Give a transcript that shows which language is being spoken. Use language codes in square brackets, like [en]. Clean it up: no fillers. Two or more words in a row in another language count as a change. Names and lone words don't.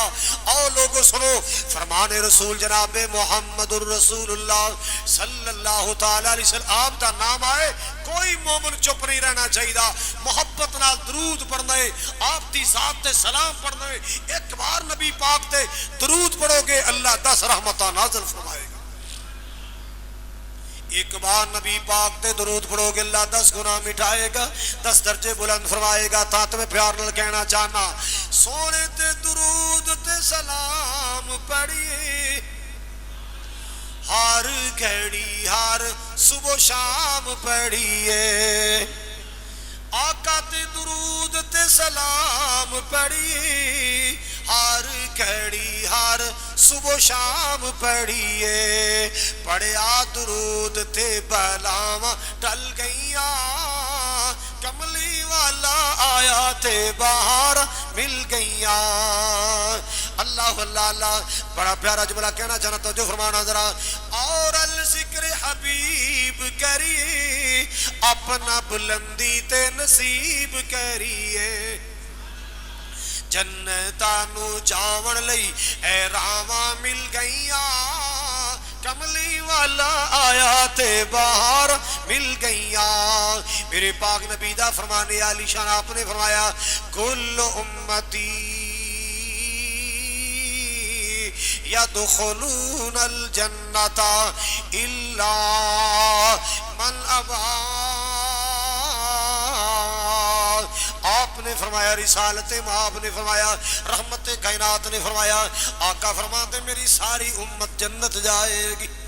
[pa] اور لوگوں سنو، فرمان رسول جناب [ar] محمد الرسول اللہ صلی اللہ تعالی علیہ وسلم، [pa] آپ دا نام آئے کوئی مومن چپ نہیں رہنا چاہیے، محبت نال درود پڑھنا ہے، آپ دی ذات تے سلام پڑھنا ہے۔ ایک بار نبی پاک تے درود پڑھو گے اللہ 10 رحمتاں نازل فرمائے گا۔ ایک بار نبی پاک تے درود پڑھو گے اللہ 10 گناہ مٹھائے گا، 10 درجے بلند فرمائے گا۔ تا تمہیں پیار نال کہنا چاہنا، سونے تے درود تے سلام پڑھیے، ہر گھڑی ہر صبح شام پڑھیے، آقا تے درود تے سلام پڑھیے، ہر کھڑی ہر صبح شام پڑھیے پڑھیا درود تے بلاواں ٹل گئیاں کملی والا آیا تے باہر مل گئیاں اللہ اللہ اللہ بڑا پیارا جملہ کہنا چاہنا توجہ فرمانا ذرا اور الذکر حبیب کریے اپنا بلندی تے نصیب کریے جنتانو جاون لئی اے راواں مل گئیاں کملی والا آیا تے باہر مل گئیاں میرے پاک نبی دا فرمانے عالی شان آپ نے فرمایا [ar] کل امتی یدخلون الجنت الا من ابا [ur] آپ نے فرمایا رسالت مآب نے فرمایا رحمت کائنات نے فرمایا آقا فرماتے میری ساری امت جنت جائے گی